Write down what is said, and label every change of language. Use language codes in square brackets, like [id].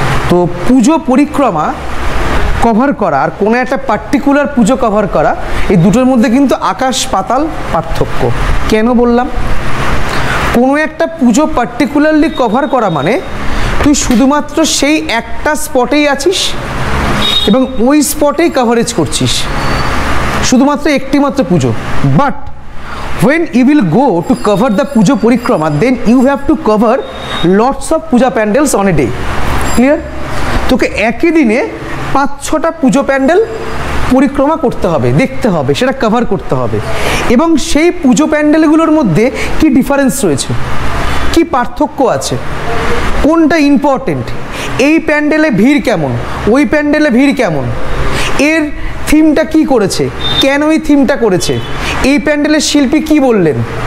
[bn] তো পুজো পরিক্রমা কভার করা আর কোনো একটা পার্টিকুলার পুজো কভার করা, এই দুটোর মধ্যে কিন্তু আকাশ পাতাল পার্থক্য। কেন বললাম? কোনো একটা পুজো পার্টিকুলারলি কভার করা মানে তুই শুধুমাত্র সেই একটা স্পটেই আছিস এবং ওই স্পটেই কভারেজ করছিস, শুধুমাত্র একটি মাত্র পুজো। [en] But when you will go to cover the pujo parikrama, then you have to cover lots of puja pandals on a day. Clear? [bn] তোকে একই দিনে 5-6টা পুজো প্যান্ডেল পরিক্রমা করতে হবে, দেখতে হবে, সেটা কভার করতে হবে। এবং সেই পুজো প্যান্ডেলগুলোর মধ্যে কি ডিফারেন্স রয়েছে, কি পার্থক্য আছে, কোনটা ইম্পর্টেন্ট, এই প্যান্ডেলে ভিড় কেমন, ওই প্যান্ডেলে ভিড় কেমন, এর থিমটা কি করেছে, কেন এই থিমটা করেছে, এই প্যান্ডেলের শিল্পী কি বললেন।